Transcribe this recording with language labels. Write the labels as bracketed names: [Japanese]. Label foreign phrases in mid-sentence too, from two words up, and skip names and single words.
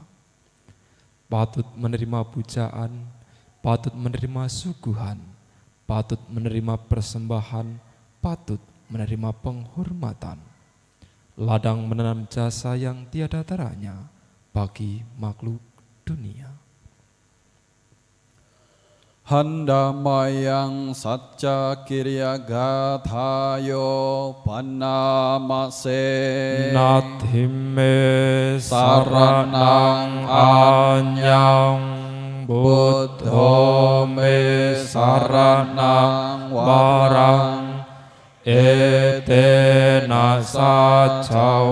[Indonesian] Patut menerima pujaan, patut menerima suguhan, patut menerima persembahan, patut menerima penghormatan. Ladang menanam jasa yang tiada taranya bagi makhluk dunia. [Pali] Handamayang satya kirya gathayo panamase Nathimme saranang anyang Buddha me saranang warang etena saja